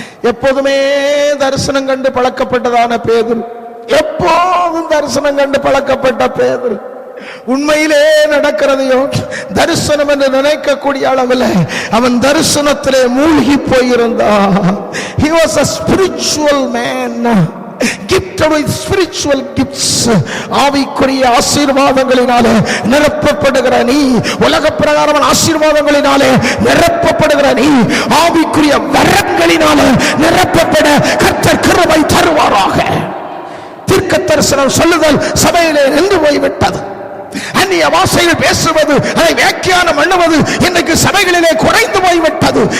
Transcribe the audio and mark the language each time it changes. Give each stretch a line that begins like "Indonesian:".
Tamil: எப்போதுமே தரிசனம் கண்டு பழக்கப்பட்டதான பேதுரு, எப்போதும் தரிசனம் கண்டு பழக்கப்பட்ட பேதுரு, உண்மையிலே நடக்கிறதையோ தரிசனம் என்று நினைக்கக்கூடிய அளவில் அவன் தரிசனத்திலே மூழ்கி போயிருந்தான்.
English: He was a spiritual man, gifted with spiritual gifts.
Tamil: ஆவிக்குரிய ஆசீர்வாதங்களினாலே நிரப்பப்படுகிற நீ, உலக பிரகாரமான ஆசீர்வாதங்களினாலே நிரப்பப்படுகிற நீ, ஆவிக்குரிய வரங்களினாலே நிரப்பப்பட கர்த்தர் கிருபை தருவாராக. தீர்க்க தரிசனம் சொல்லுதல் சபையிலே நின்று போய்விட்டது. அந்நிய பாஷையில் பேசுவது, அதை வியாக்கியானம் பண்ணுவது இன்றைக்கு சபைகளிலே குறைந்து போய்விட்டது.